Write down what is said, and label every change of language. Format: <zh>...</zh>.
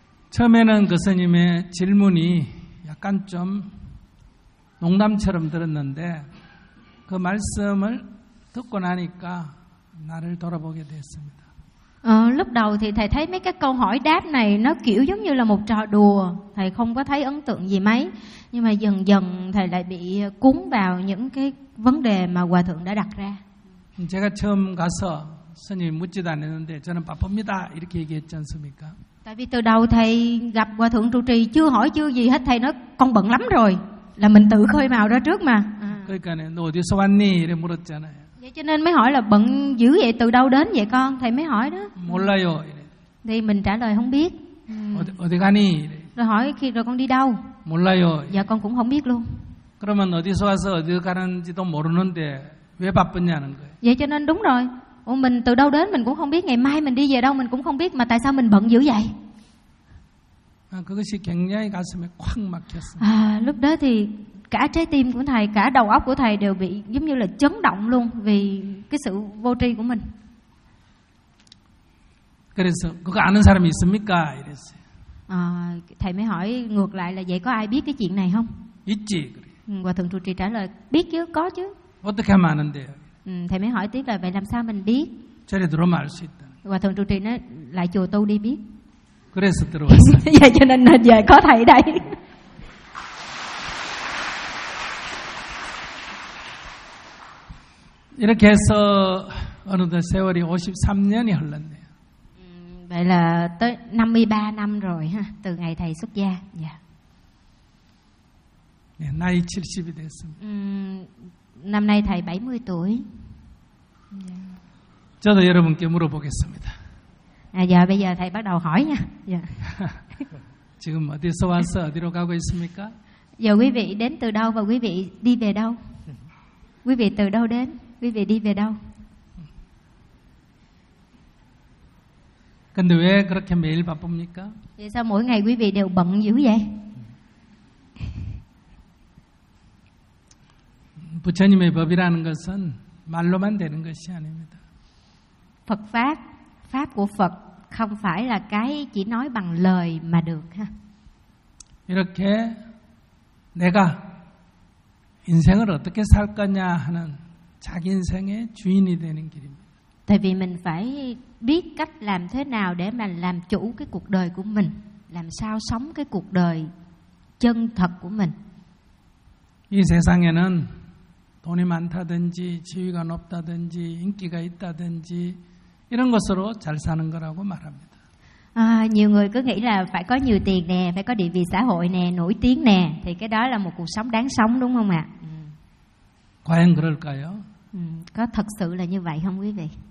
<ko>처음에는 그 스님의 질문이 약간 좀 농담처럼 들었는데 그 말씀을 듣고 나니까 나를 돌아보게 됐습니다.</ko> <vi>Lúc đầu thì thầy thấy mấy cái câu hỏi đáp này nó kiểu giống như là một trò đùa, thầy không có thấy ấn tượng gì mấy. Nhưng mà dần dần thầy lại bị cuốn vào những cái vấn đề mà hòa thượng đã đặt ra.</vi> <ko>제가 처음 가서 스님 묻지도 않았는데 저는 바쁩니다 이렇게 얘기했지 않습니까?</ko> <vi>Tại vì từ đầu thầy gặp hòa thượng trụ trì chưa hỏi chưa gì hết thầy nói con bận lắm rồi là mình tự khơi mào ra trước mà.</vi> <ko>그러니까 너 어디서 왔니 이래 물었잖아요.</ko> <vi>Vậy cho nên mới hỏi là bận dữ vậy từ đâu đến vậy con thầy mới hỏi đó.</vi> <ko>몰라요.</ko> <vi>Thì mình trả lời không biết.</vi> <ko>어디 가니?</ko> <vi>Rồi hỏi khi rồi con đi đâu?</vi> <ko>몰라요.</ko> <vi>Dạ con cũng không biết luôn.</vi> <ko>그러면 어디서 와서 어디 가는지도 모르는데 왜 바쁘냐는 거예요.</ko> <vi>Vậy cho nên đúng rồi. Ủa mình từ đâu đến mình cũng không biết, ngày mai mình đi về đâu mình cũng không biết, mà tại sao mình bận dữ vậy?</vi> <ko>À, 그것이 굉장히 가슴에 꽉 막혔어요.</ko> <vi>À, lúc đó thì cả trái tim của thầy, cả đầu óc của thầy đều bị giống như là chấn động luôn vì cái sự vô tri của mình.</vi> <ko>그래서 그거 아는 사람이 있습니까? 이랬어요.</ko> <vi>아, thầy mới hỏi ngược lại là vậy có ai biết cái chuyện này không?</vi> <ko>있지.</ko> <vi>과 thượng trụ trì trả lời biết chứ, có chứ.</vi> <ko>어떻게 하면 아는데요?</ko> <vi>Thầy mới hỏi tiếp là vậy làm sao mình biết?</vi> <ko>저리 들어오면 알 수 있다.</ko> <vi>과 thượng trụ trì nói lại chùa tu đi biết.</vi> <ko>그래서 들어왔어요.</ko> <vi>Vậy cho nên giờ có thầy đây.</vi> <ko>이렇게 해서 어느덧 세월이 53년이 흘렀네요.</ko> <vi>Vậy là tới 53 năm rồi ha, từ ngày thầy xuất gia. Dạ.</vi> <ko>네, 나이 70이 됐습니다.</ko> <vi>Năm nay thầy 70 tuổi. Dạ.</vi> <ko>저도 여러분께 물어보겠습니다.</ko> <vi>À, dạ, bây giờ thầy bắt đầu hỏi nha. Dạ.</vi> <ko>지금 어디서 와서 어디로 가고 있습니까?</ko> <vi>Giờ quý vị đến từ đâu và quý vị đi về đâu? Quý vị từ đâu đến? Quý vị đi về đâu?</vi> <ko>근데 왜 그렇게 매일 바쁩니까?</ko> <vi>Vậy sao mỗi ngày quý vị đều bận dữ vậy?</vi> <ko>부처님의 법이라는 것은 말로만 되는 것이 아닙니다.</ko> <vi>Phật pháp, pháp của Phật không phải là cái chỉ nói bằng lời mà được ha.</vi> <ko>이렇게 내가 인생을 어떻게 살 거냐 하는 자기 인생의 주인이 되는 길입니다.</ko> <vi>Tại vì mình phải biết cách làm thế nào để mà làm chủ cái cuộc đời của mình, làm sao sống cái cuộc đời chân thật của mình.</vi> <ko>이 세상에는 돈이 많다든지 지위가 높다든지 인기가 있다든지 이런 것으로 잘 사는 거라고 말합니다.</ko> <vi>아, nhiều người cứ nghĩ là phải có nhiều tiền nè, phải có địa vị xã hội nè, nổi tiếng nè thì cái đó là một cuộc sống đáng sống đúng không ạ?</vi> <ko>과연 그럴까요?</ko> <vi>Có thật sự là như vậy không quý vị?</vi>